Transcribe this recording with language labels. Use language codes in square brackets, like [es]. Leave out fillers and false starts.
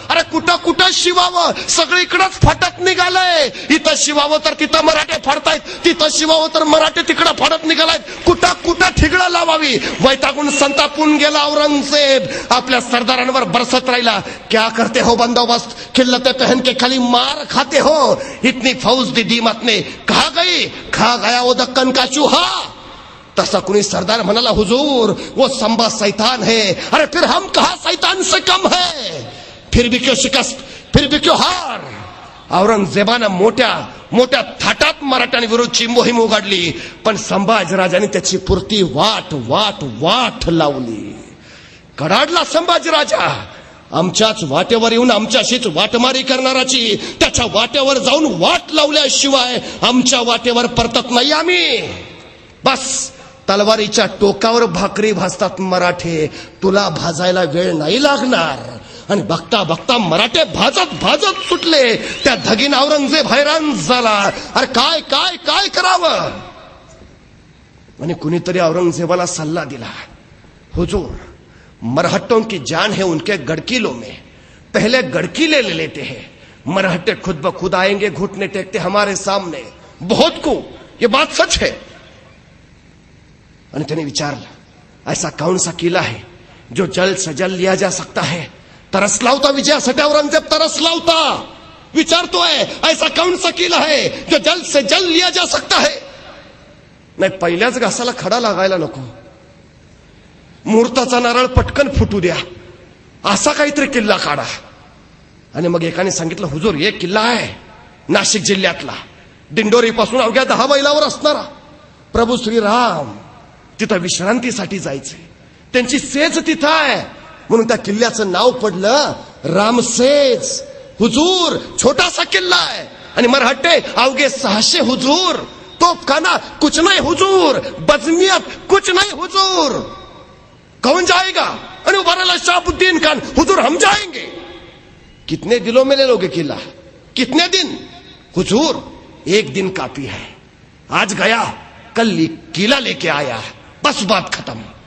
[mr] अरे कुठं शिवावं, सगळीकडेच फाटत निघालंय. इथं शिवावं तर तिथं मराठे फाडतायत, तिथं शिवावं तर मराठे तिकडं फाडत निघालायत. कुठं ठिगळं लावावी. वैतागून संतापून गेला औरंगजेब. आपल्या सरदारांवर बरसत राहिला. [hi] क्या करते हो बंदोबस्त, खिल्लते पहन के खाली मार खाते हो. इतनी फौज दी दीमत ने कहा गई, खा गया वो दक्कन का चूहा. [mr] तसा कुणी सरदार म्हणाला, [hi] हुजूर वो संबा शैतान है. अरे फिर हम कहा शैतान से कम है. फिर भी क्यों शिकस्त, फिर भी क्यों हार. [mr] औरंगजेबानं मोठ्या थाटात मराठ्यांविरोधाची मोहीम उघडली. पण संभाजीराजांनी त्याची पुरती वाट लावली. कडाडला संभाजीराजा. आमच्याच वाटेवर येऊन आमच्याशीच वाटमारी करणाराची त्याच्या वाटेवर जाऊन वाट लावल्याशिवाय आमच्या वाटेवर परतत नाही आम्ही. बस तलवारीच्या टोकावर भाकरी भाजतात मराठे, तुला भाजायला वेळ नाही लागणार. आणि बघता मराठे भाजत सुटले. त्या धगीन औरंगजेब हैराण झाला. अरे काय करावं. आणि कुणीतरी औरंगजेबाला सल्ला दिला, [hi] हुजूर मरहट्टों की जान है उनके गड़किलों में, पहले गड़किले ले लेते हैं. मरहट्टे खुद ब खुद आएंगे, घुटने टेकते हमारे सामने. बहुत को ये बात सच है. [mr] आणि त्याने विचारलं, [hi] ऐसा कौन सा किला है जो जल्द से जल्द लिया जा सकता है. [mr] तरसला होता विजयासाठी औरंगजेब, तरसला होता. विचारतोय [hi] ऐसा कौन सा किला है जो जल्द से जल्द लिया जा सकता है. [mr] नाही, पहिल्याच घासाला खडा लागायला नको. मुहूर्ताचा नारळ पटकन फुटू द्या, असा काहीतरी किल्ला काढा. आणि मग एकाने सांगितलं, हुजूर एक किल्ला आहे नाशिक जिल्ह्यातला, दिंडोरी पासून अवघ्या 10 मैलावर असणारा. प्रभू श्रीराम तिथं विश्रांतीसाठी जायचे, त्यांची सेज तिथं आहे. म्हणून त्या किल्ल्याचं नाव पडलं रामसेज. हुजूर छोटासा किल्ला आहे. आणि मरहट्टे अवघे 600 हुजूर. [hi] तोफखाना कुछ नहीं हुजूर, बजमियत कुछ नहीं हुजूर. कौन जाएगा. अरे उबारा शहाबुद्दीन खान, हुजूर हम जाएंगे. कितने दिनों में ले लोगे किला, कितने दिन. हुजूर 1 दिन काफी है. आज गया कल किला लेके आया, बस बात खत्म.